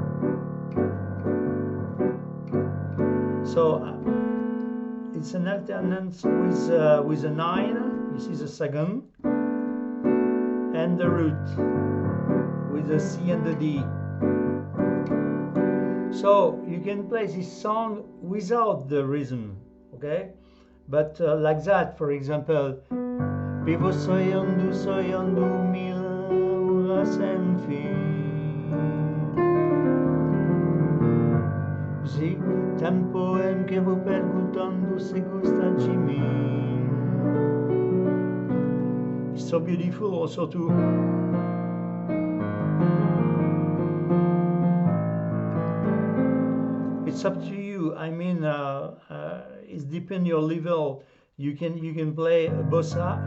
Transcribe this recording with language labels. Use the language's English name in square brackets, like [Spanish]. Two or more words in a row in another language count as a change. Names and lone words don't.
[English] So it's an alternance with a 9, this is a second, and the root with the C and the D. So you can play this song without the rhythm, okay? But like that, for example, [Portuguese] Vivo sohando mil sem fin. Sì, tempo em que vou perguntando se gosta de mim. [English] It's so beautiful also too. It's up to you. I mean, it's depend your level. You can play a bossa.